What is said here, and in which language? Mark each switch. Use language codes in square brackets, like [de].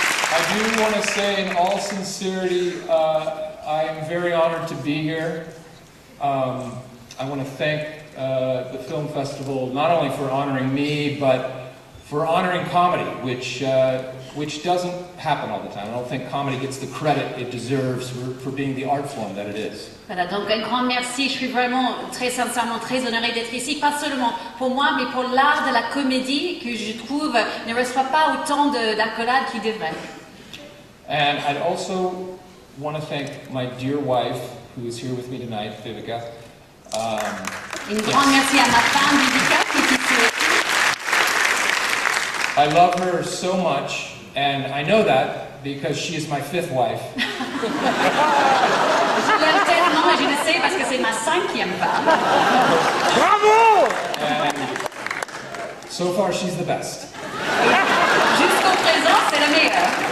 [en] I do want to say in all sincerity, I am very honored to be here. I want to thank the Film Festival not only for honoring me, but for honoring comedy, which doesn't happen all the time. I don't think comedy gets the credit it deserves for being the art form that it is. [fr] Voilà, donc un grand merci. Je suis vraiment très sincèrement très honorée d'être ici, pas seulement pour moi, mais pour l'art de la comédie que je trouve ne reçoit pas autant d'accolades qu'il devrait. [en] And I'd also want to thank my dear wife, who is here with me tonight, Vivica. [fr] Un grand merci à ma femme, Vivica, qui est ici aussi. [en] I love her so much, and I know that because she is my fifth wife. [fr] Je l'aime tellement et je le sais parce que c'est ma cinquième femme. Bravo. [en] And so far, she's the best. [fr] Jusqu'au présent, c'est le meilleur.